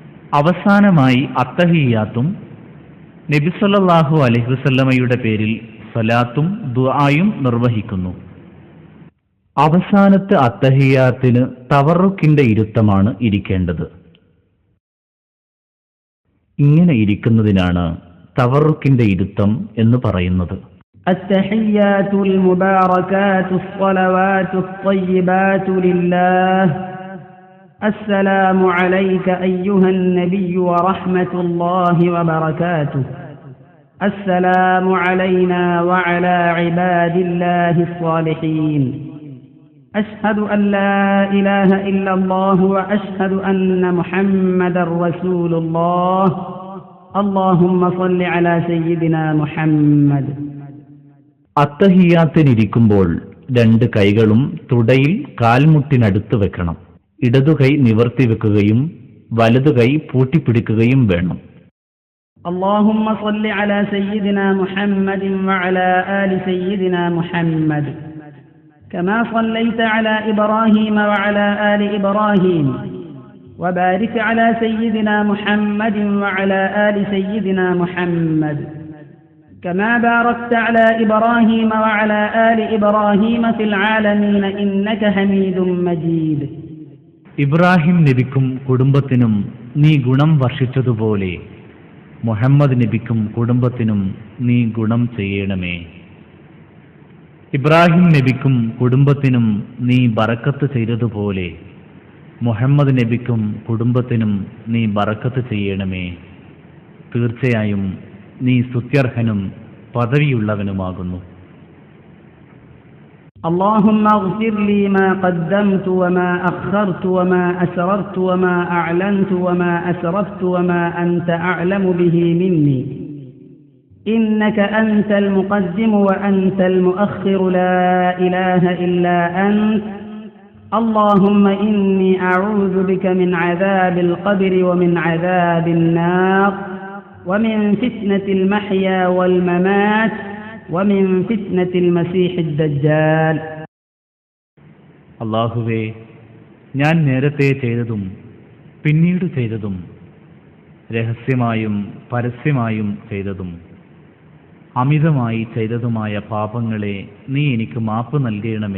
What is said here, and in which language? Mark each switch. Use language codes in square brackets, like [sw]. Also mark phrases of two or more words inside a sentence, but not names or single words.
[ml] അവസാനമായി അത്തഹിയ്യാത്തും നബി [ar] صلى الله عليه وسلم [ml] പേരിൽ സ്വലാത്തും ദുആയും നിർവഹിക്കുന്നു. അവസാനത്തെ അത്തഹിയ്യാത്തിന് തവറുക്കിന്റെ ഇരുത്തമാണ് ഇരിക്കേണ്ടത്. ഇങ്ങനെ ഇരിക്കുന്നതിനാണ് തവറുക്കിന്റെ ഇരുത്തം എന്ന് പറയുന്നത്. [ar] التحيات المباركات الصلوات الطيبات لله السلام عليك أيها النبي ورحمة الله وبركاته السلام علينا وعلى عباد الله الصالحين أشهد أن لا إله إلا الله وأشهد أن محمدا رسول الله اللهم صل على سيدنا محمد. [ml] അത്തഹിയ്യാത്തിനിരിക്കുമ്പോൾ രണ്ട് കൈകളും തുടയിൽ കാൽമുട്ടിനടുത്ത് വെക്കണം. ഇടതുകൈ നിവർത്തി വെക്കുകയും വലതുകൈ പൂട്ടിപ്പിടിക്കുകയും വേണം. [ar] اللهم صل على سيدنا محمد وعلى آل سيدنا محمد كما صليت على إبراهيم وعلى آل إبراهيم وبارك على سيدنا محمد وعلى آل سيدنا محمد كما باركت على إبراهيم وعلى آل إبراهيم في العالمين إنك حميد مجيد. [ml] ഇബ്രാഹിം നബിക്കും കുടുംബത്തിനും നീ ഗുണം വർഷിച്ചതുപോലെ മുഹമ്മദ് നബിക്കും കുടുംബത്തിനും നീ ഗുണം ചെയ്യണമേ. ഇബ്രാഹിം നബിക്കും കുടുംബത്തിനും നീ ബറക്കത്ത് ചെയ്തതുപോലെ മുഹമ്മദ് നബിക്കും കുടുംബത്തിനും നീ ബറക്കത്ത് ചെയ്യണമേ. തീർച്ചയായും നീ സ്തുത്യർഹനും പദവിയുള്ളവനുമാകുന്നു. [ar] اللهم اغفر لي ما قدمت وما أخرت وما أسررت وما أعلنت وما أسرفت وما أنت أعلم به مني إنك أنت المقدم وأنت المؤخر لا إله إلا أنت اللهم إني أعوذ بك من عذاب القبر ومن عذاب النار ومن فتنة المحيا والممات ومن فتنة المسيح الدجال. [ml] അല്ലാഹുവേ, ഞാൻ നേരത്തെ ചെയ്തതും പിന്നീട് ചെയ്തതും രഹസ്യമായും പരസ്യമായും ചെയ്തതും അമിതമായി ചെയ്തതുമായ പാപങ്ങളെ നീ എനിക്ക് മാപ്പ് നൽകണമേ.